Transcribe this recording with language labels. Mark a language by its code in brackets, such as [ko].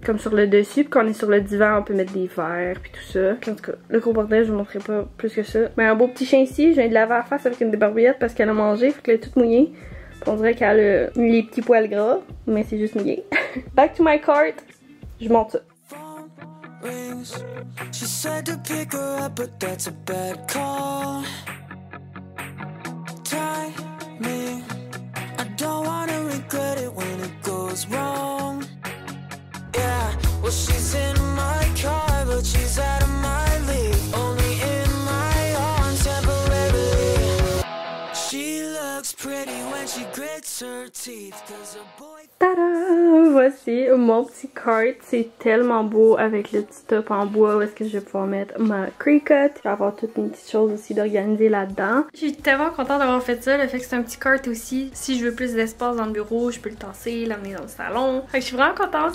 [fr] Comme sur le dessus. Puis quand on est sur le divan, on peut mettre des verres puis tout ça. Puis en tout cas, le gros bordel, je vous montrerai pas plus que ça. Mais un beau petit chien ici, je viens de laver la face avec une débarbouillette parce qu'elle a mangé, fait qu'elle est toute mouillée. Puis on dirait qu'elle a les petits poils gras, mais c'est juste mouillé. [en] Back to my cart. [fr] Je monte ça. [en] She said to pick her up, but that's a bad call. Timing, I don't wanna regret it when it goes wrong. Yeah, well she's in my car, but she's out of my league. Only in my arms temporarily. She looks pretty when she grits her teeth, 'cause her boy... [fr] Tada! Voici mon petit cart. C'est tellement beau avec le petit top en bois où est-ce que je vais pouvoir mettre ma Cricut. Je vais avoir toute une petite chose aussi d'organiser là-dedans. Je suis tellement contente d'avoir fait ça. Le fait que c'est un petit cart aussi. Si je veux plus d'espace dans le bureau, je peux le tasser, l'amener dans le salon. Fait que je suis vraiment contente.